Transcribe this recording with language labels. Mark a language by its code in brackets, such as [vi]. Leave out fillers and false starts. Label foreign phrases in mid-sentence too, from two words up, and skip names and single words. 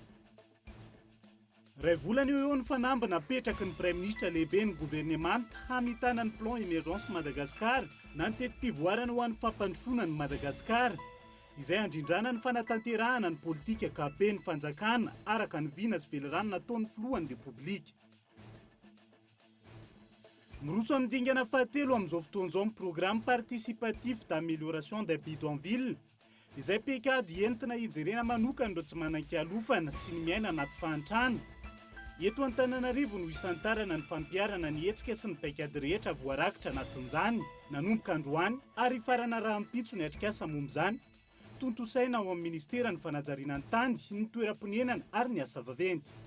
[mg] Ray volana eo ny fanamby napetraky ny praiminisitra lehibe ny gouvernemanta hamitana ny [fr] plan émergence [mg] Madagasikara na ny tetim-pivoarana ho an'ny fampandrosoana ny Madagasikara, izay andrindrana ny fanatanterahana ny politika kabe ny fanjakana araka ny vina sy velirano nataon'ny filohan'ny repoblika. Miroso amin'ny dingana fahatelo amin'izao fotoan'izao ny [fr] programme participatif d'amélioration des bidonvilles, [mg] izay pekady entina hijerena manokana ireo tsy manan-kialofana sy ny miaina anaty fahantrana. Eto Antananarivo no isantarana ny fampiarana ny hetsika sy ny paikady rehetra voarakitra anatin'izany nanomboka androany ary farana rahampitso ny atrikasa momba izany, tontosaina ao amin'ny ministera ny fanajariana ny tany, ny toeram-ponenana ary ny asa vaventy.